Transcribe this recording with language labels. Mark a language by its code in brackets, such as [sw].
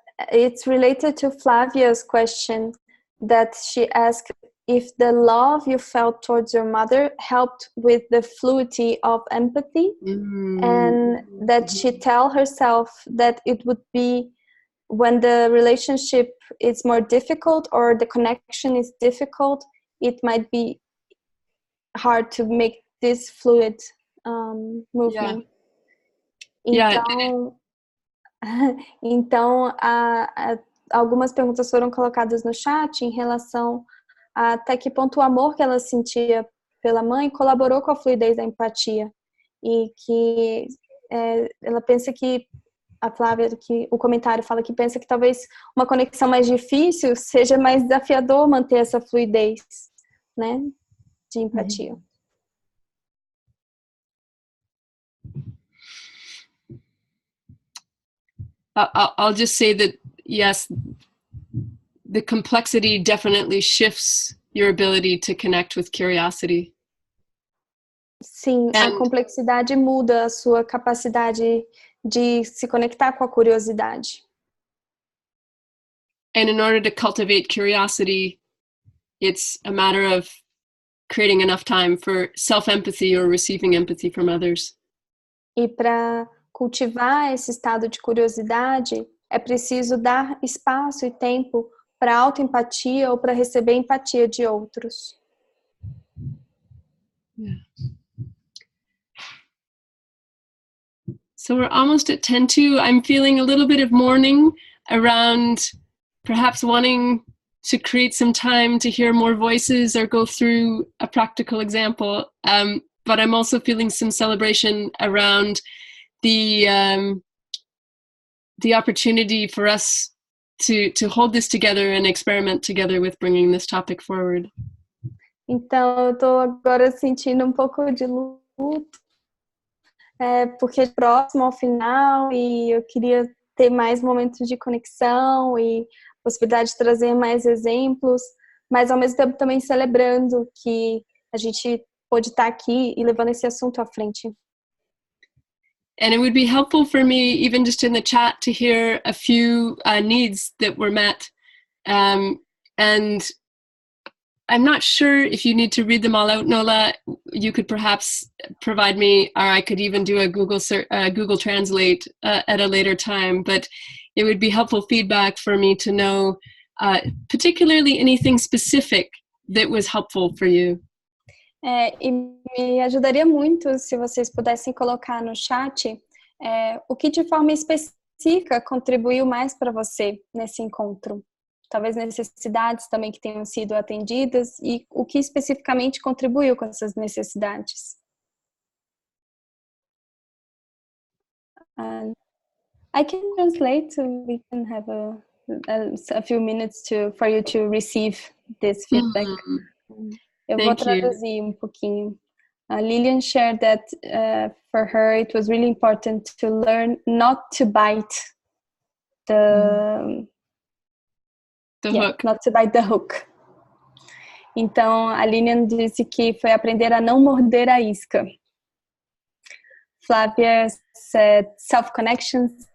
[en] It's related to Flavia's question that she asked if the love you felt towards your mother helped with the fluidity of empathy, and that she tell herself that it would be when the relationship is more difficult or the connection is difficult, it might be hard to make this fluid movement. Yeah. [pt] Então, algumas perguntas foram colocadas no chat em relação a até que ponto o amor que ela sentia pela mãe colaborou com a fluidez da empatia. E que ela pensa que, a Flávia, que o comentário fala que pensa que talvez uma conexão mais difícil seja mais desafiador manter essa fluidez, né, de empatia. [en] I'll just say that, yes, the complexity definitely shifts your ability to connect with curiosity. [pt] Sim, a complexidade muda a sua capacidade de se conectar com a curiosidade. [en] And in order to cultivate curiosity, it's a matter of creating enough time for self-empathy or receiving empathy from others. [pt] E para cultivar esse estado de curiosidade, é preciso dar espaço e tempo para autoempatia ou para receber empatia de outros. [en] Yeah. So we're almost at 10:02. I'm feeling a little bit of mourning around perhaps wanting to create some time to hear more voices or go through a practical example. But I'm also feeling some celebration around the opportunity for us to hold this together and experiment together with bringing this topic forward. [pt] Então, eu tô agora sentindo um pouco de luto, porque é próximo ao final e eu queria ter mais momentos de conexão e possibilidade de trazer mais exemplos, mas ao mesmo tempo também celebrando que a gente pode estar aqui e levando esse assunto à frente. [en] And it would be helpful for me, even just in the chat, to hear a few needs that were met. And I'm not sure if you need to read them all out, Nola. You could perhaps provide me, or I could even do a Google Translate at a later time. But it would be helpful feedback for me to know, particularly anything specific that was helpful for you. [pt] E me ajudaria muito se vocês pudessem colocar no chat o que de forma específica contribuiu mais para você nesse encontro. Talvez necessidades também que tenham sido atendidas e o que especificamente contribuiu com essas necessidades. [en] I can translate, so we can have a few minutes for you to receive this feedback. [pt] Eu vou traduzir um pouquinho. [en] Lillian shared that for her it was really important to learn not to bite the hook. Not to bite the hook. [pt] Então, a Lillian disse que foi aprender a não morder a isca. [en] Flavia said self-connection